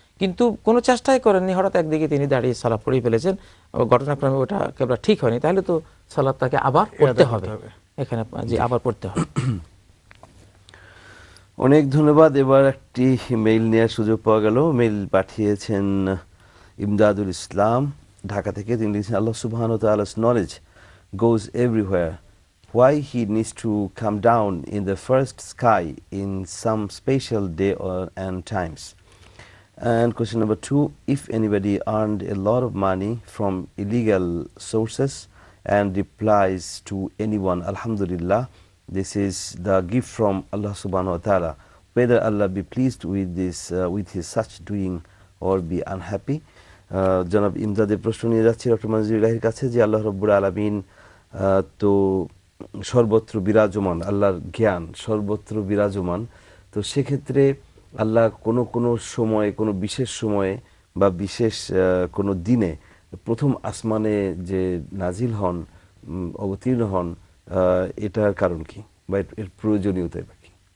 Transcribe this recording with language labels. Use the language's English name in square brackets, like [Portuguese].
[Bangla] কিন্তু কোনো চেষ্টাই করেননি, হঠাৎ একদিকে তিনি দাঁড়িয়ে সালাত পড়ে ফেলেছেন, ঘটনাক্রমে ওটা কেবলা ঠিক হয়নি, তাহলে তো সালাত তাকে আবার পড়তে হবে, এখানে জি আবার পড়তে হবে। অনেক ধন্যবাদ। এবার একটি মেইল নেওয়ার সুযোগ পাওয়া গেল। মেইল পাঠিয়েছেন ইমদাদুল ইসলাম ঢাকা থেকে। তিনি লিখেছেন, [English] আল্লাহ সুবহানাহু ওয়া তাআলা's knowledge goes everywhere. Why he needs to come down in the first sky in some special day and times? And question number 2, if anybody earned a lot of money from illegal sources and replies to anyone, Alhamdulillah, this is the gift from Allah subhanahu wa ta'ala, whether Allah be pleased with this, with his such doing or be unhappy. [Bangla] জনাব ইমদাদের প্রশ্ন নিয়ে যাচ্ছি doctor মঞ্জুর ইলাহির কাছে যে আল্লাহ রাব্বুল আলামিন তো সর্বত্র বিরাজমান, আল্লাহর জ্ঞান সর্বত্র বিরাজমান, তো সেক্ষেত্রে আল্লাহ কোনো সময়ে, কোনো বিশেষ সময়ে বা বিশেষ কোনো দিনে প্রথম আসমানে যে নাজিল হন, অবতীর্ণ হন, এটার কারণ কি বা এর প্রয়োজনীয়তা বা কি?